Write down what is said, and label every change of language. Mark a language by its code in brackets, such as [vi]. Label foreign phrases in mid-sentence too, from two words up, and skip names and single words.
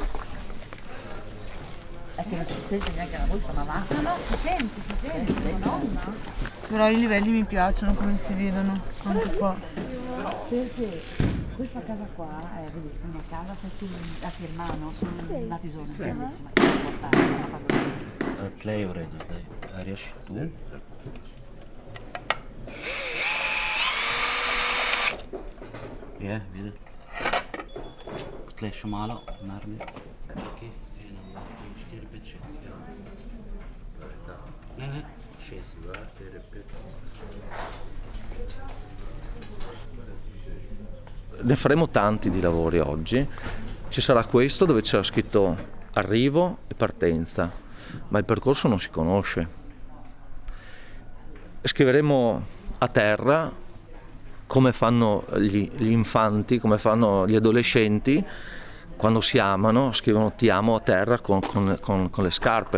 [it] È che non si sente neanche la voce, ma va. No, si sente, nonna. Però i livelli mi piacciono come si vedono, anche qua. Perché questa casa qua è una casa a Firmano, sono nati zone. [sl] Tlej v redu zdaj. [hr] A riješi tu? [sl] Je, vidi. Tlej še malo, naravno. Ok, 1, 2, 3, 4, 5, 6, 7. Ne, 6, 2, 4, 5. [it] Ne faremo tanti di lavori oggi. Ci sarà questo dove c'era scritto arrivo e partenza, ma il percorso non si conosce. Scriveremo a terra come fanno gli infanti, come fanno gli adolescenti quando si amano, scrivono ti amo a terra con le scarpe.